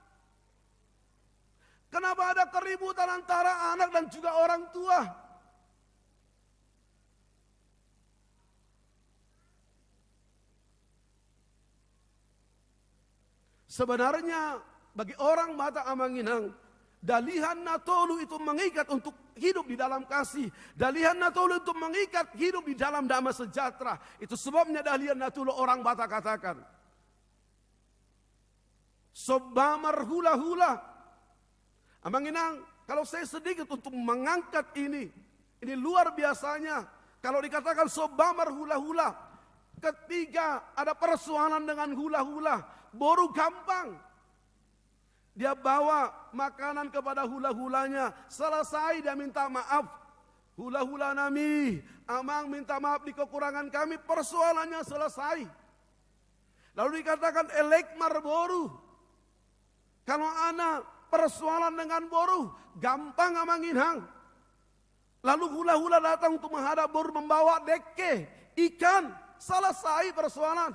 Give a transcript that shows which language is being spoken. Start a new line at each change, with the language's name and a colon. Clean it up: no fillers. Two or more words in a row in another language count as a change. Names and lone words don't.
Indonesian: Kenapa ada keributan antara anak dan juga orang tua? Sebenarnya bagi orang mata Manginang,
Batak Toba: dalihan natolu
Indonesian: itu mengikat untuk hidup di dalam kasih.
Batak Toba: Dalihan natolu
Indonesian: itu mengikat hidup di dalam damai sejahtera. Itu sebabnya
Batak Toba: dalihan natolu
Indonesian: orang Batak katakan.
Batak Toba: Sobamar hula-hula.
Indonesian: Manginang, kalau saya sedikit untuk mengangkat ini luar biasanya. Kalau dikatakan
Batak Toba: sobamar hula-hula,
Indonesian: ketika ada persoalan dengan hula-hula, baru gampang. Dia bawa makanan kepada hula-hulanya. Selesai dia minta maaf.
Batak Toba: Hula-hula nami, amang
Indonesian: minta maaf di kekurangan kami. Persoalannya selesai. Lalu dikatakan
Batak Toba: elekmar boru.
Indonesian: Kalau anak persoalan dengan boru, gampang amanginhang. Lalu hula-hula datang untuk menghadap boru membawa deke, ikan, selesai persoalan.